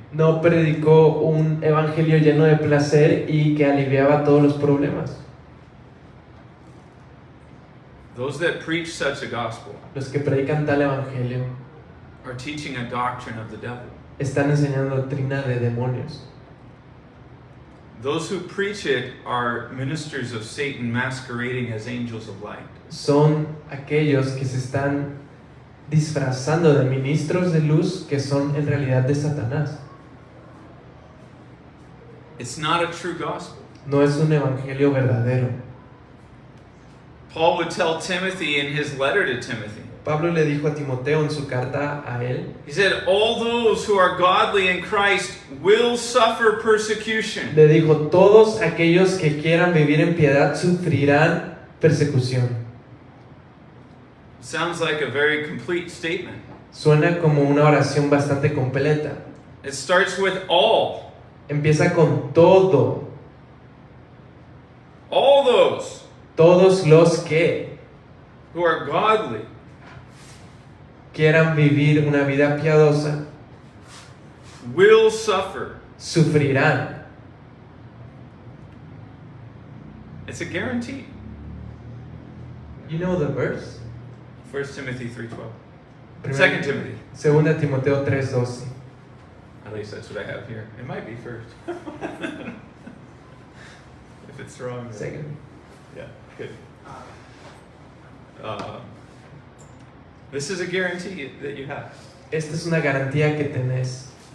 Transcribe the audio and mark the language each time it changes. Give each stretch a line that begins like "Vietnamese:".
Spanish: No predicó un evangelio lleno de placer y que aliviaba todos los problemas.
English: Those that preach such a gospel
Spanish: Los que predican tal evangelio
English: are teaching a doctrine of the devil.
Spanish: están enseñando doctrina de demonios.
English: Those who preach it are ministers of Satan masquerading as angels of light.
Spanish: Son aquellos que se están disfrazando de ministros de luz que son en realidad de Satanás.
English: It's not a true gospel.
Spanish: No es un evangelio verdadero.
English: Paul would tell Timothy in his letter to Timothy,
Spanish: Pablo le dijo a Timoteo en su carta a él,
English: he said, all those who are godly in Christ will suffer persecution.
Spanish: le dijo, todos aquellos que quieran vivir en piedad sufrirán persecución.
English: sounds like a very complete statement.
Spanish: Suena como una oración bastante completa.
English: It starts with all
Spanish: Empieza con todo.
English: those
Spanish: Todos los que
English: who are godly
Spanish: quieran vivir una vida piadosa
English: will suffer.
Spanish: sufrirán.
English: It's a guarantee. You know the verse? 1 Timothy 3:12.
Spanish: Primera-
English: 2 Timothy.
Spanish: 2 Timoteo 3:12.
English: At least that's what I have here. It might be first. If it's wrong. then- Second. Yeah, good. This is a guarantee that you have.
Spanish: Esta es una garantía que tienes.